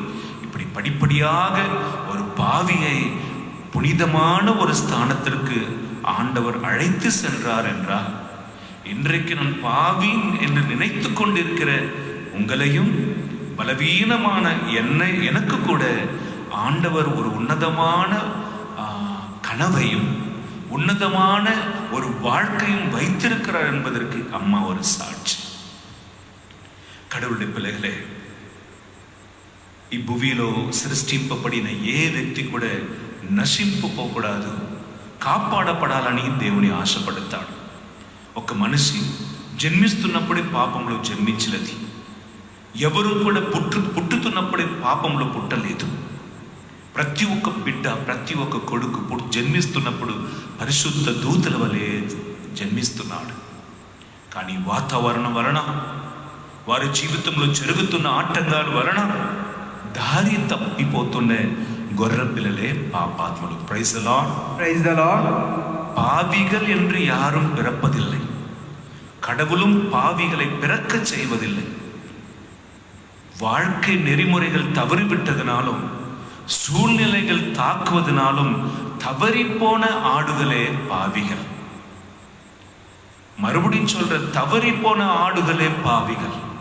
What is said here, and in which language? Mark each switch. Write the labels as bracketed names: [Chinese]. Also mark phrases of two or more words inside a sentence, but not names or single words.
[Tamil] இப்படி படிப்படியாக ஒரு பாவியை புனிதமான ஒரு ஸ்தானத்திற்கு ஆண்டவர் அழைத்து சென்றார் என்றால், இன்றைக்கு நான் பாவி என்று நினைத்து கொண்டிருக்கிற உங்களையும், பலவீனமான எனக்கு கூட ஆண்டவர் ஒரு உன்னதமான கனவையும் உன்னதமான ஒரு வாழ்க்கையும் வைத்திருக்கிறார் என்பதற்கு அம்மா ஒரு சாட்சி. கடவுளுடைய பிள்ளைகளே, [Telugu] ఈ భూమిలో సృష్టింపబడిన ఏ వ్యక్తి కూడా నశింపకూడదు, కాపాడపడాలని దేవుని ఆశపడతాడు. ఒక మనిషి జన్మిస్తున్నప్పుడే పాపంలో జన్మించినది. ఎవరు కూడా పుట్టుతున్నప్పుడే పాపంలో పుట్టలేదు. ప్రతి ఒక్క బిడ్డ, ప్రతి ఒక్క కొడుకు జన్మిస్తున్నప్పుడు పరిశుద్ధ దూతల వలె జన్మిస్తున్నాడు. కానీ వాతావరణం వలన, వారి జీవితంలో జరుగుతున్న ఆటంకాల వలన దారి తప్పిపోతున్న గొర్రె పిల్లలే పాపాత్ములు. [English] Praise the Lord. Praise the Lord. [Tamil] பாவிகள் என்று யாரும் பிறப்பதில்லை, கடவுளும் பாவிகளை பிறக்க செய்வதில்லை. வாழ்க்கை நெறிமுறைகள் தவறிவிட்டதினாலும் சூழ்நிலைகள் தாக்குவதனாலும் தவறிப்போன ஆடுகளே பாவிகள். மறுபடியும் சொல்ற, தவறிப்போன ஆடுகளே பாவிகள்.